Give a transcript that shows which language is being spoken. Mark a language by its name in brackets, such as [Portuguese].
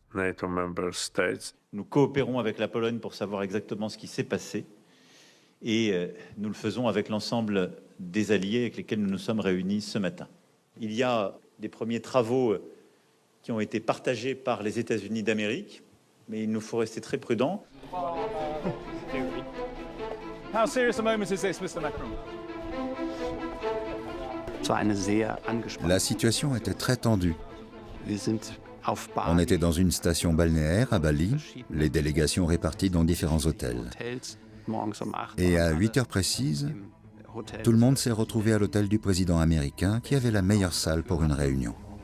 [French] Nous coopérons avec la Pologne pour savoir exactement ce qui s'est passé et nous le faisons avec l'ensemble des alliés avec lesquels nous nous sommes réunis ce matin. Il y a des premiers travaux qui ont été partagés par les États-Unis d'Amérique, mais il nous faut rester très prudents. [English] How serious a moment is this, Mr. Macron? [French] La situation était très tendue. On était dans une station balnéaire à Bali, les délégations réparties dans différents hôtels. Et à 8 heures précises, tout le monde s'est retrouvé à l'hôtel du président américain qui avait la meilleure salle pour une réunion.